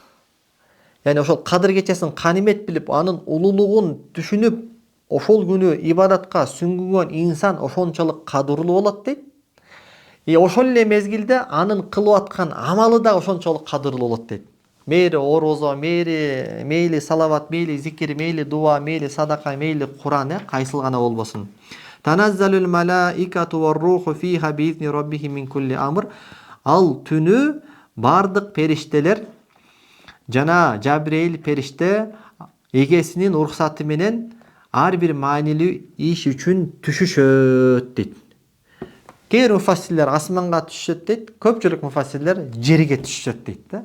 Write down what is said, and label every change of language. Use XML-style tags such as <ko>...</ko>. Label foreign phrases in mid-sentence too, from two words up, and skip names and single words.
<ky>Яни ошол кадыр кечесин канимет билип, анын улуулугун түшүнүп, ошол күнү ибадатка сүңгүгөн инсан ошончолук кадырлуу болот дейт. Ошол эле мезгилде анын кылып аткан амалы да ошончолук кадырлуу болот дейт. Мейли орозо, мейли салават, мейли зикир, мейли дуа, мейли садака, мейли Кур'ан, кайсыл гана болбосун.</ky> <ar>تنزل الملائكة والروح فيها بإذن ربهم من كل أمر.</ar> <ky>Ал түнү бардык периштелер жана Жабрейил периште эгесинин уруксаты менен ар бир маанилүү иш үчүн түшүшөт дейт. Кээ муфассирлер асманга түшүшөт дейт, көпчүлүк муфассирлер жерге түшүшөт дейт да.</ky>